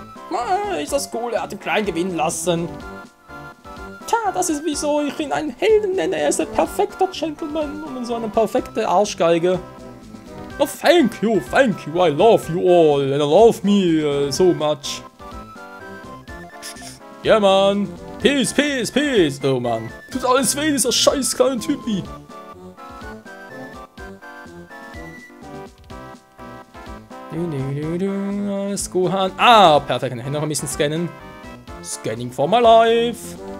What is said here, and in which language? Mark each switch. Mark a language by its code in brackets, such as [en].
[de] Ah, ist das cool, er hat den Kleinen gewinnen lassen. Tja, das ist wieso ich ihn einen Helden nenne. Er ist ein perfekter Gentleman und so eine perfekte Arschgeige. [en] Oh, thank you, I love you all and I love me so much. [de] Ja, Mann. Peace, peace, peace. Oh, Mann. Tut alles weh, dieser scheiß kleine Typi. Alles Gohan. Ah, perfekt. Kann ich noch ein bisschen scannen. [en] Scanning for my life.